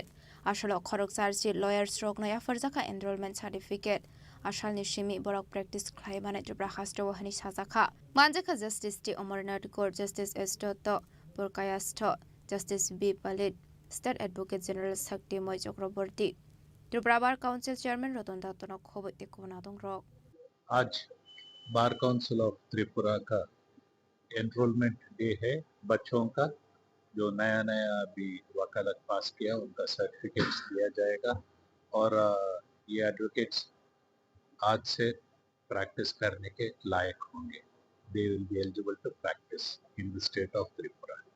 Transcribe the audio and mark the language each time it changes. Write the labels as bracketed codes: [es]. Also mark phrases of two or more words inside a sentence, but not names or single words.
[trp] Ashlo Khoroksar Lawyers Roknoya Farzaka Enrollment Certificate. आसालनि सिमी बरक प्रेक्टिस खालामनानै त्रिपुरा हास्टवाहानि साजाखा मानजाखा जस्टिस टी अमरनाथ गौर जस्टिस एस दत्त पुरकायास्थ जस्टिस बी पालित [en] State Advocate General [trp] शक्ति मय चक्रवर्ती त्रिपुरा बार काउंसिल चेयरमैन रतन दत्तन खबर देखना दं रक [hi] आज बार काउंसिल ऑफ त्रिपुरा का [en] Enrollment Day [hi] है बच्चों का जो नया अभी वकालत पास किया उनका सर्टिफिकेट्स दिया जाएगा और ये एडवोकेट्स आज से प्रैक्टिस करने के लायक होंगे [en] They will be eligible to practice in the State of Tripura